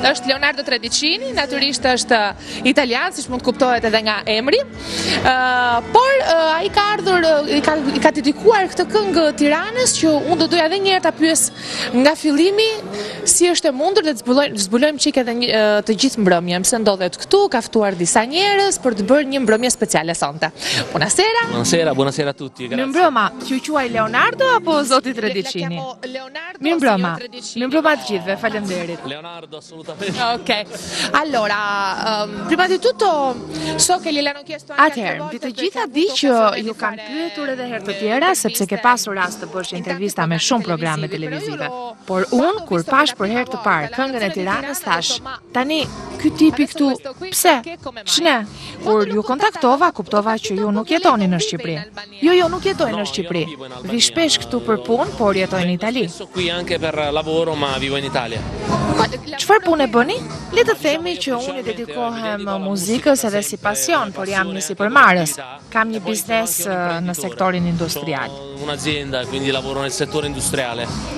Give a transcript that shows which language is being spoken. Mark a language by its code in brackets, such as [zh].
[sq] Është Leonardo Tredicini, natyrisht është italian, siç mund të kuptohet edhe nga emri, por ai ka ardhur, i ka dedikuar këtë këngë Tiranës, që unë do doja edhe një herë ta pyes nga fillimi si është e mundur dhe të zbulojmë çik edhe të gjithë mbrëmjen, pse ndodhet këtu, ka ftuar disa njerëz për të bërë një mbrëmje speciale sonte. [it] Buonasera. Buonasera a tutti. [sq] Mirëmbrëma, ju quaj Leonardo apo zoti Tredicini? Mirëmbrëma. Mirëmbrëma të gjithëve, faleminderit. [it] Leonardo, assolutamente. Ok, allora, prima di tutto so che gliel'hanno chiesto anche altre volte. [sq] Atëherë, të gjitha di që ju kanë pyetur edhe herë të tjera, sepse ke pasur rast të bësh intervista me shumë programe televizive. Por unë, kur pash për herë të parë këngën e Tiranës, thash, tani, ky tipi këtu, pse? Shne? Kur ju kontaktova, kuptova që ju nuk jetoni në Shqipëri. Jo, nuk jetoj në Shqipëri. Vi shpesh këtu për punë, por jetoj në Itali. [it] Qui anche per lavoro, ma vivo in Italia. [sq] Çfarë punë bëni? Le të themi që unë i dedikohem muzikës edhe si pasion, por jam një sipërmarrës. Kam një biznes në sektorin industrial. [it] Un'azienda, quindi lavoro nel settore industriale.